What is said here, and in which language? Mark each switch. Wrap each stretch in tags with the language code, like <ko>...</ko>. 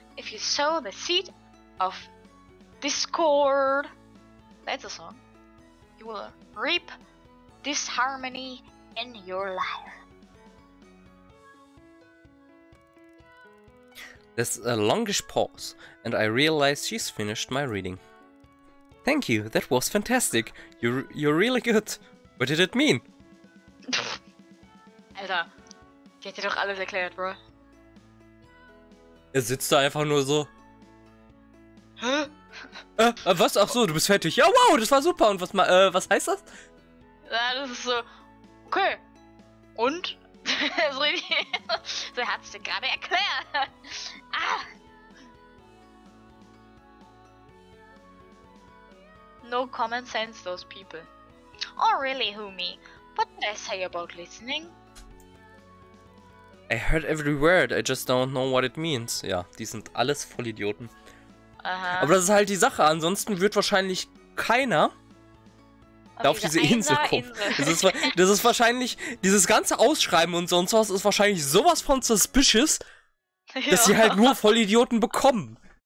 <en>If you sow the seed of discord, that's a song, you will reap disharmony in your life. There's a longish pause, and I realize she's finished my reading. Thank you, that was fantastic. You're really good. What did it mean?</en> <de>Alter, die hat dir doch alles erklärt, bro. Er sitzt da einfach nur so. Hä? Was? Ach so, du bist fertig. Ja, wow, das war super. Und was heißt das? Ja, das ist so, okay. Und? So richtig, so hat's dir gerade erklärt. Ah.</de> <en>No common sense, those people. Oh really, Humi? What did I say about listening? I heard every word, I just don't know what it means.</en> <de>Ja, die sind alles Vollidioten. Aha. Aber das ist halt die Sache, ansonsten wird wahrscheinlich keiner auf diese Insel kommen. Das ist wahrscheinlich, dieses ganze Ausschreiben und sonst was ist wahrscheinlich sowas von suspicious, dass sie halt nur Vollidioten bekommen.</de>